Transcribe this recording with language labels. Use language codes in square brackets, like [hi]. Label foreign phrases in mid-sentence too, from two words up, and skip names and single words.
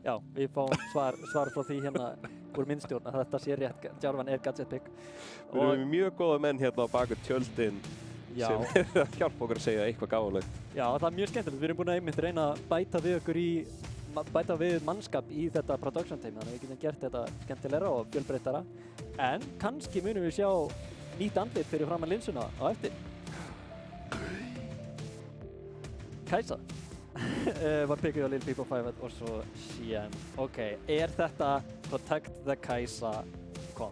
[is] Já, við fáum svar frá því hérna úr minnstjórn að þetta sé rétt, Jarvan er Gadget pick. Við erum mjög góða menn hérna á baku tjöldin sem er að hjálpa okkur að segja eitthvað gáðulegt. Já, það er mjög skemmtilegt. Við erum búin að einmitt reyna að bæta við mannskap í þetta [en] production team, [is] þannig að við getum gert þetta skemmtilegra og fjölbreyttara. En kannski munum við sjá nýtt andlit fyrir framan linsuna á eftir. Kajsa var pickið á Lil Peep og Fiverr og svo Shen. Ok, er þetta Protect the Kajsa kom?